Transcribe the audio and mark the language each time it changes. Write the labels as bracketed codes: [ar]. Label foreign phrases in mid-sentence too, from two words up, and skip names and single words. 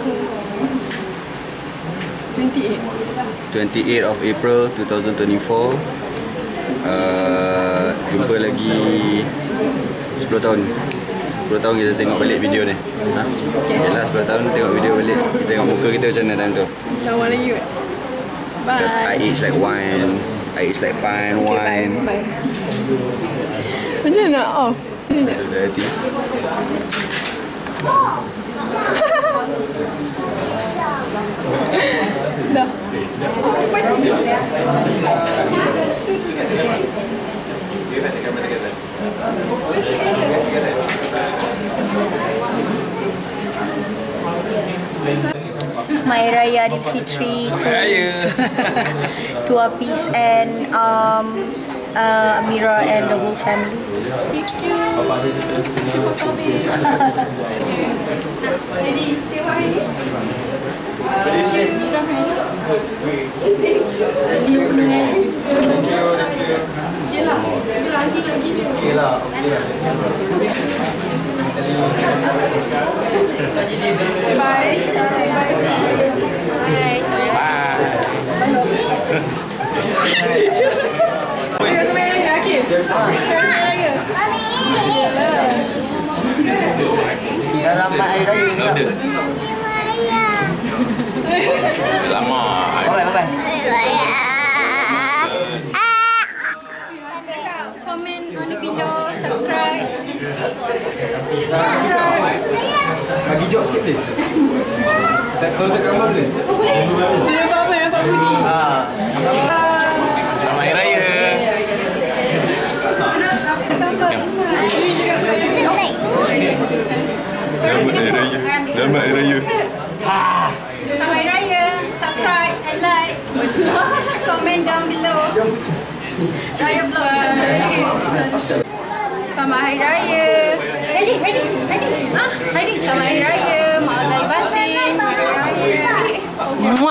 [en] 28. 28 of April 2024. [ms] Jumpa lagi 10 tahun. 10 tahun kita tengok balik video ni. Ha? Yalah 10 tahun tengok video balik. Kita tengok muka kita macam mana time tu. Lama lagi kot. [en] Bye. Because I age like wine. I age like fine wine. Bye. [ms] Macam nak off? Ada hati. Dah. [en] My Raya Aidilfitri to Apis and Amira and the whole family. Thank you. [ms] Terima kasih. [en] Ready? Say what ready? [ms] Yelah, nanti nak gini. Okay lah. [en] Bye. Bye. [ms] Terima kasih Akif. Selamat Hari Raya. Selamat. [en] Bye-bye. Comment on the video, subscribe. [ms] Bagi jok sikit boleh? Kalau tak gambar boleh? Nampak bunyi. Selamat Hari Raya. Selamat Hari Raya. Selamat Hari Raya. Selamat Hari Raya. [en] Subscribe and like. Comment down below. Raya vlog. [ms] Selamat Hari Raya. Ready. Ready. Selamat Hari Raya. Maaf zahir batin. Muak.